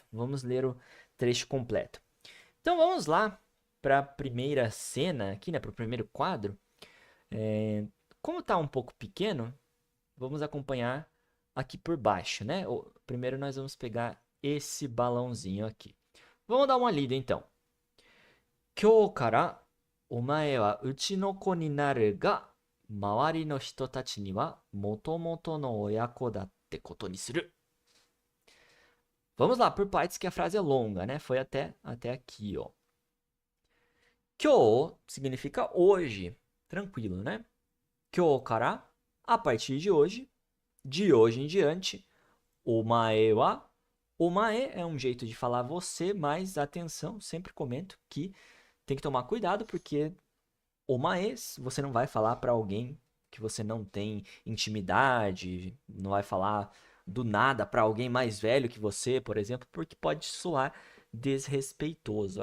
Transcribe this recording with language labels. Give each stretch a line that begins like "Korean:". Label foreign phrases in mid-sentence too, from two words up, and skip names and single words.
Portuguese: Vamos ler o trecho completo. Então vamos lá para a primeira cena aqui, né? Para o primeiro quadro. Como tá um pouco pequeno, vamos acompanhar aqui por baixo, né? Primeiro nós vamos pegar esse balãozinho aqui. Vamos dar uma lida então.
Japanese: 今日からお前はうちの子になるが、周りの人たちにはもともとの親子だってことにする。
Portuguese: Vamos lá, por partes que a frase é longa, né? Foi até aqui, ó. Kyo significa hoje, tranquilo, né?
Japanese: 今日から,
Portuguese: a partir de hoje em diante.
Japanese: お前は.
Portuguese: Omae é um jeito de falar você, mas atenção, sempre comento que tem que tomar cuidado porque omae você não vai falar para alguém que você não tem intimidade, não vai falar do nada para alguém mais velho que você, por exemplo, porque pode soar desrespeitoso.